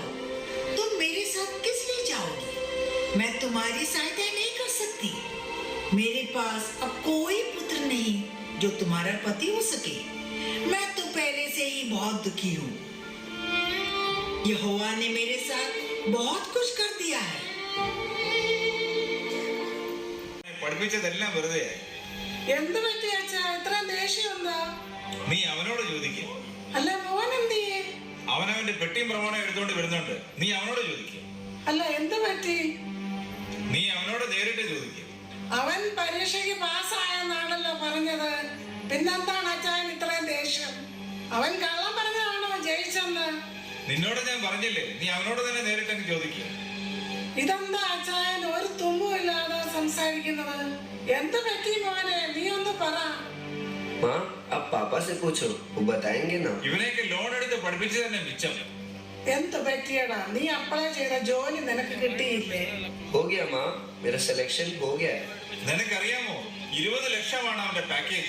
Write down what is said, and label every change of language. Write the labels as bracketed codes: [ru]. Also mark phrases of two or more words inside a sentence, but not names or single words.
[hi] तुम मेरे साथ किस लिए जाओगी? मैं तुम्हारी सहायता नहीं कर सकती। मेरे पास अब कोई पुत्र नहीं जो तुम्हारा पति हो सके। मैं तो पहले से ही बहुत दुखी हूँ। यहोवा ने मेरे साथ बहुत कुछ कर दिया है। [ml] പഠിപ്പിച്ചതെല്ലാം വെറുതെയായി. എന്ത് പറ്റി അച്ഛാ? ഇത്ര ദേഷ്യം എന്താ? നീ അവനോട് ചോദിക്ക്. അല്ല മോൻ എന്തിയെ? അവനവന്റെ പെട്ടിയും പ്രമാണം എടുത്തുകൊണ്ട് വരുന്നുണ്ട്. നീ അവനോട് ചോദിക്ക്. അല്ല എന്ത് പറ്റി? നീ അവനോട് നേരിട്ട് ചോദിക്ക്. അവൻ പരീക്ഷയ്ക്ക് പാസ്സായെന്നാണല്ലോ പറഞ്ഞത്. പിന്നെന്താണ് അച്ഛൻ ഇത്രയും ദേഷ്യം? അവൻ കള്ളം പറഞ്ഞതാണോ ജയിച്ചെന്ന്? നിന്നോട് ഞാൻ പറഞ്ഞില്ലേ, നീ അവനോട് തന്നെ നേരിട്ടങ്ങ് ചോദിക്ക്. ഇതെന്താ അച്ഛൻ ഒരു തുമ്മുമില്ലാതെ സംസാരിക്കുന്നത്? എന്ത് പറ്റി മോനെ? നീ ഒന്ന് പറ. [hi] माँ, आप पापा से पूछो, वो बताएंगे ना। [ml] ഇവനെയൊക്കെ ലോൺ എടുത്ത് പഠിപ്പിച്ചു തന്നെ മിച്ചം. എന്ത് പറ്റിയടാ? നീ അപ്ലൈ ചെയ്ത ജോലി നിനക്ക് കിട്ടിയില്ലേ? [hi] हो गया माँ, मेरा सिलेक्शन हो गया है। [ml] നിനക്കറിയാമോ, 20 ലക്ഷമാണ് അവന്റെ പാക്കേജ്.